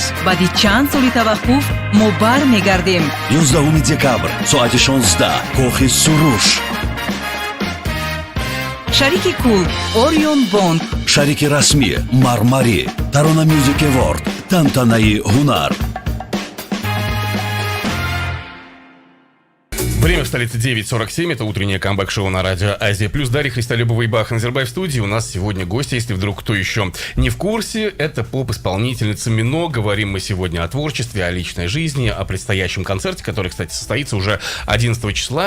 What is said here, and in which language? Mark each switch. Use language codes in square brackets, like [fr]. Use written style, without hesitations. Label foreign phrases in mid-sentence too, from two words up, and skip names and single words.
[tg] баъди чанд соли таваққуф мо бармегардем. 11 декабр соати 16 Кохи Суруш. шарики кул Орион Бонк. Шарики расмӣ Мармари. Tarona Music Award тантанаи ҳунар. [ru] Время в столице 9:47. Это утреннее камбэк-шоу на радио Азия Плюс. Дарья Христолюбова и Бахан Назарбаев в студии. У нас сегодня гости, если вдруг кто еще не в курсе. Это поп-исполнительница Мино. Говорим мы сегодня о творчестве, о личной жизни, о предстоящем концерте, который, кстати, состоится уже 11 числа.